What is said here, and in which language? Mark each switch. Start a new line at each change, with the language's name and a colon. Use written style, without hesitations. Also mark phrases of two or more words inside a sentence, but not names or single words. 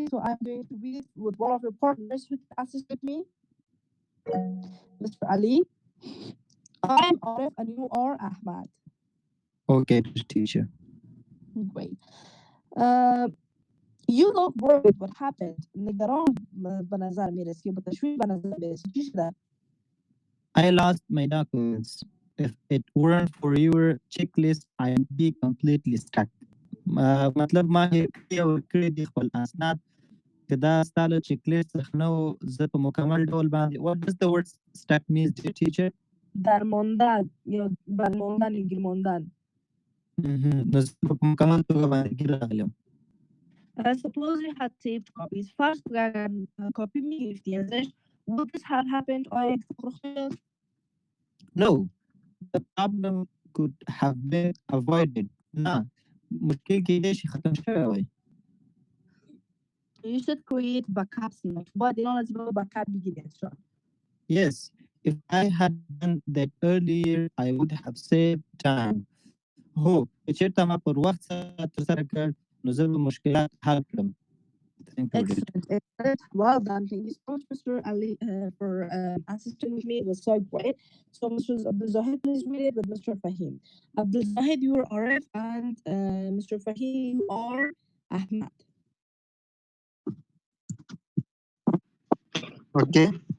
English: So I'm going to read with one of your partners who assist with me, Mr. Ali. I'm Arif and you are Ahmad. Okay, teacher. Great. You look worried. What happened?
Persian: نگران به نظر میرسی به تشویش به نظر میرسی چی شده؟
English: I lost my documents. If it weren't for your checklist, I'd be completely stuck.
Pashto: مطلب ما هیر کړی او کړی دي خپل اسناد که دا ستا له چیکلیست څخه نه و زه په مکمل ډول باندې
English: what does the word stuck means dear teacher؟
Persian: در ماندن یا بر ماندن یا گیر ماندن.
Pashto: نو زه په مکمل توګه باندې ګیر راغلم.
English: Suppose you had saved copies.
Persian: First, copy میگرفتی ازش.
English: Would this have happened
Persian: آیا اتفاق افتاد؟
English: No, the problem could have been avoided.
Pashto: نه مشکل کېدای شي ختم شوی وای.
English: You should create backups.
Persian: باید اینا لازم backup بگیری ازشان.
English: Yes, if I had done that earlier, I would have saved time.
Pashto: هو که چېرته ما پر وخت سره ترسره کړ نو زه به مشکلات حل کړم.
English: Excellent. Well done. Thank you so much, Mr. Ali, for assisting with me. It was so great. So, Mr. Abdul Zahid, please read it with Mr. Fahim. Abdul Zahid, you are Arif, and Mr. Fahim, you are Ahmad. Okay.